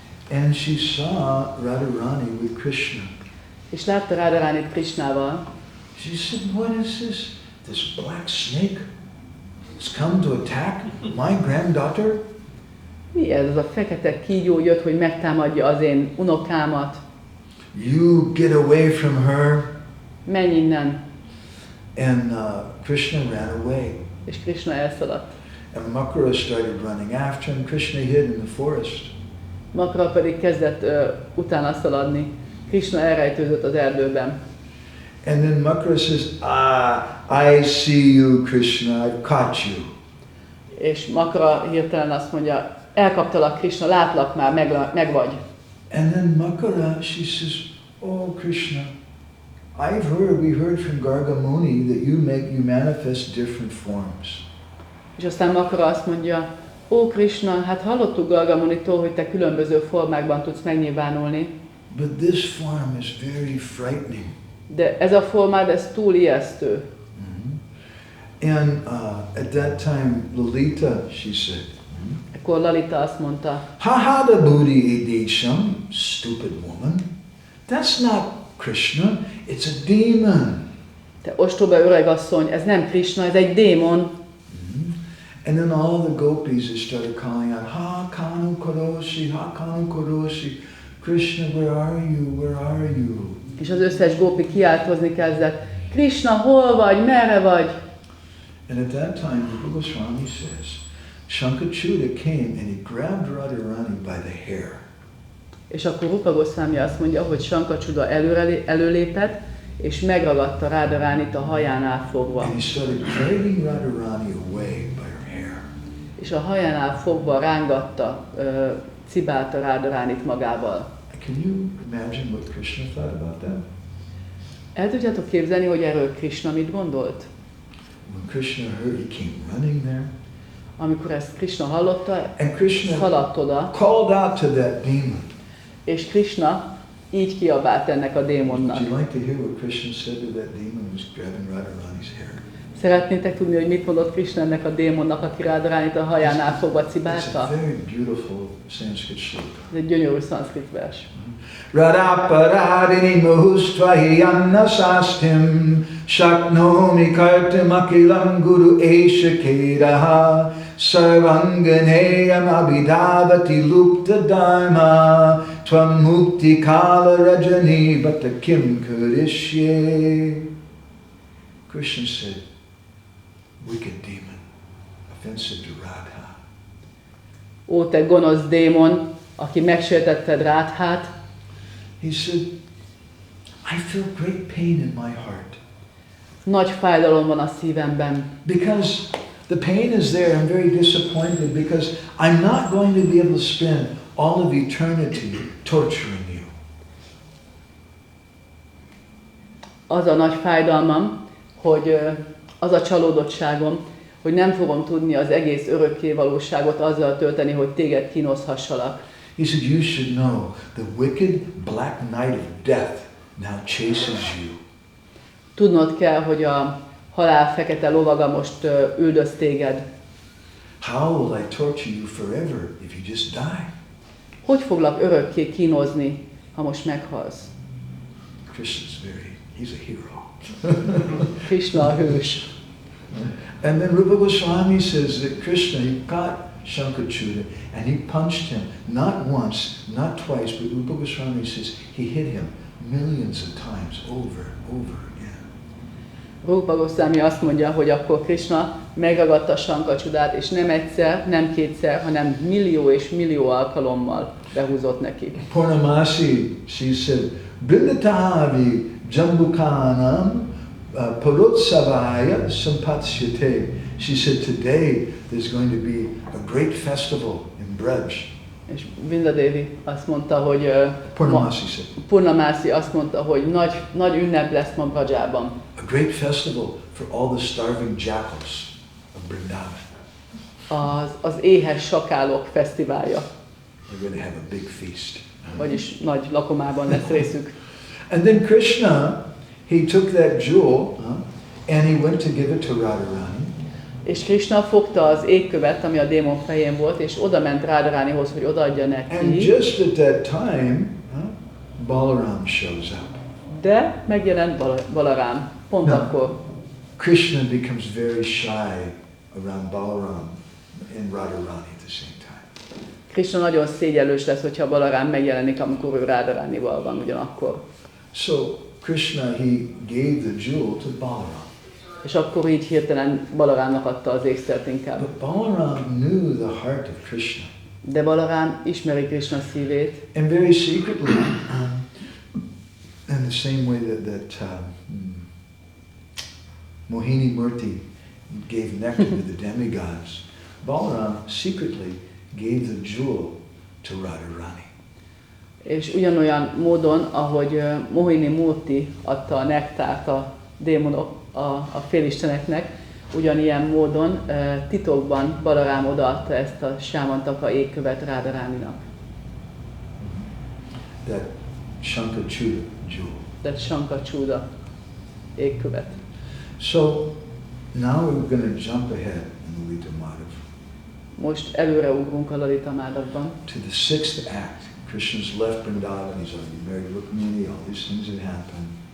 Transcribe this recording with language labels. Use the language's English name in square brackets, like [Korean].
[English] And she saw Radharani with Krishna. [Hungarian] És látta Radharanit Krishnával. [English] She said, what is this? This black snake has come to attack my granddaughter? [Hungarian] Mi ez? Az a fekete kígyó jött, hogy megtámadja az én unokámat. [English] You get away from her. [Hungarian] Menj innen. [English] And Krishna ran away. [Hungarian] És Krishna elszaladt. [English] And Makara started running after him. Krishna hid in the forest. [Hungarian] Makara pedig kezdett utána szaladni. Krishna elrejtőzött az erdőben. [English] And then Makara says, I see you, Krishna, I've caught you. [Hungarian] És Makara hirtelen azt mondja, elkaptalak Krishna, látlak már, meg vagy. [English] And then Makara, she says, oh Krishna, we heard from Garga Muni that you manifest different forms. [Hungarian] És aztán Makara azt mondja, ó Krishna, hát hallottuk Garga Munitól, hogy te különböző formákban tudsz megnyilvánulni. [English] But this form is very frightening. [Hungarian] De ez a formád, ez túl ijesztő. [English] And at that time, Lalita, she said, [Hungarian] Akkor Lalita azt mondta, [Sanskrit] Hahada buddhi idesham, [English] stupid woman. That's not Krishna, it's a demon. [Hungarian] te ostoba öregasszony, ez nem Krishna, ez egy démon. [English] And then all the gopis started calling out, Ha Kanu Koroshi, Krishna, where are you, where are you? [Hungarian] És az összes gópi kiáltozni kezdett, Krishna, hol vagy, merre vagy? [English] And at that time, Rupa Goswami says, Shankachuda came and he grabbed Radharani by the hair. [Hungarian] És akkor Rupa Goswami azt mondja, hogy Shankachuda előlépett, és megragadta Radharánit a hajánál fogva. [English] And he started dragging Radharani away by her hair. [Hungarian] És a hajánál fogva rángatta, cibálta Radharánit magával. [English] Can you imagine what Krishna thought about that? [Hungarian] El tudjátok képzelni, hogy erről Krishna mit gondolt? [English] When Krishna heard, he came running there. [Hungarian] Amikor ezt Krishna hallotta, [English] And Krishna [Hungarian] szaladt oda, [English] called out to that demon. [Hungarian] és Krishna így kiabált ennek a démonnak. [English] Would you like to hear what Krishna said to that demon who was grabbing Radharani's hair? [Hungarian] Szeretnétek tudni, hogy mit mondott Krishna ennek a démonnak, aki Radharánit a hajánál fogva [English] It's a [Hungarian] cibálta? [English] very beautiful Sanskrit shloka. [Hungarian] Ez egy gyönyörű szanszkrit vers. [Sanskrit] Radaparadini muhustvahi annasastim shaknomi kartam akilam guru eshakeraha sarvanganeyam abhidavati lupta dharma tvam mukti kala rajani bata kim karishye. [English] Krishna said, wicked demon, offensive to Radha. [Hungarian] Ó, te gonosz démon, aki megsértetted Radhát, [English] He said, I feel great pain in my heart. [Hungarian] nagy fájdalom van a szívemben. [English] Because the pain is there, I'm very disappointed because I'm not going to be able to spend all of eternity torturing you. [Hungarian] Az a nagy fájdalmam, hogy az a csalódottságom, hogy nem fogom tudni az egész örökké valóságot azzal tölteni, hogy téged kínozhassalak. [English] He said, you should know the wicked black night of death now chases you. [Hungarian] Tudnod kell, hogy a halál fekete lovaga most üldöz téged. [English] How will I torture you forever if you just die? [Hungarian] Hogy foglak örökké kínozni, ha most meghalsz? [English] He's a hero. [Hungarian] Krishna a hős. [English] And then Rupa Goswami says that Krishna, he got Shankachuda and he punched him, not once, not twice, but Rupa Goswami says he hit him millions of times over again. [Hungarian] Rupa Goswami azt mondja, hogy akkor Krishna megragadta Sankacsudát, és nem egyszer, nem kétszer, hanem millió és millió alkalommal behúzott neki. [Sanskrit] Purnamasi, [English] she said, [Sanskrit] Brindatavi Jambukanam Parotsavaya Sampatsyate. [English] She said, today there's going to be a great festival in Braj. [Hungarian] És Vindadevi azt mondta, hogy Purnamasi azt mondta, hogy nagy ünnep lesz ma Brajában. [English] A great festival for all the starving jackals of Vrindavan. [Hungarian] Az éhes sakálok fesztiválja. [English] They're going to have a big feast. [Hungarian] Vagyis nagy lakomában lesz részük. [English] And then Krishna, he took that jewel and he went to give it to Radharani. [Hungarian] És Krishna fogta az égkövet, ami a démon fején volt, és oda ment Radharanihoz, hogy odaadja neki. [English] And just at that time, Balaram shows up. [Hungarian] De megjelent Balaram, pont akkor. [English] Krishna becomes very shy around Balaram and Radharani at the same time. [Hungarian] Krishna nagyon szégyellős lesz, hogyha Balaram megjelenik, amikor ő Radharanival van ugyanakkor. [English] So Krishna, he gave the jewel to Balaram. [Hungarian] És akkor így hirtelen Balarámnak adta az ékszert inkább. [English] But Balaram knew the heart of Krishna. [Hungarian] De Balarám ismeri Krishna szívét. [English] And very secretly, in the same way that Mohini Murti gave nectar to the demigods, Balaram secretly gave the jewel to Radharani. [Hungarian] És ugyanolyan módon, ahogy Mohini Murti adta a nektárt a démonok, a félisteneknek, ugyanilyen módon titokban Balarám odaadta ezt a Syamantaka égkövet Radharáninak. [English] That Shankachuda jewel. That [Hungarian] Shankachuda égkövet. [English] So now we're going to jump ahead in Lalita Madhava. [Hungarian] Most előreugrunk a Lalita Madhavban. [English] To the sixth act. Krishna's left Vrindavan, he's already married Rukmini, all these things that happen.